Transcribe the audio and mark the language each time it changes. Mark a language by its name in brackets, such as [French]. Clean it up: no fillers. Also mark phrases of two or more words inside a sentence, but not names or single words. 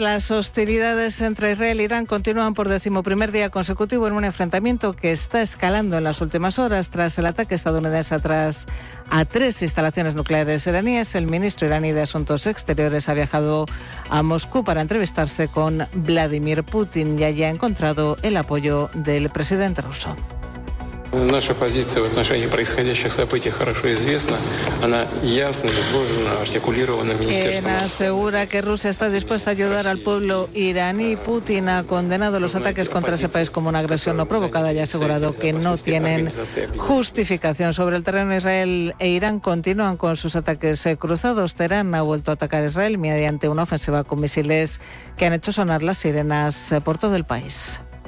[Spanish] Las hostilidades entre Israel e Irán continúan por 11º día consecutivo en un enfrentamiento que está escalando en las últimas horas tras el ataque estadounidense a 3 instalaciones nucleares iraníes. El ministro iraní de Asuntos Exteriores ha viajado a Moscú para entrevistarse con Vladimir Putin y allí ha encontrado el apoyo del presidente ruso. [Russian] Наша позиция в отношении происходящих событий хорошо известна. Она ясно изложена, артикулирована министерством. [Spanish] Asegura que Rusia está dispuesta a ayudar al pueblo iraní. Putin ha condenado los ataques contra ese país como una agresión no provocada y ha asegurado que no tienen justificación. Sobre el terreno, Israel e Irán continúan con sus ataques cruzados. Teherán ha vuelto a atacar a Israel mediante una ofensiva con misiles que han hecho sonar las sirenas por todo el país.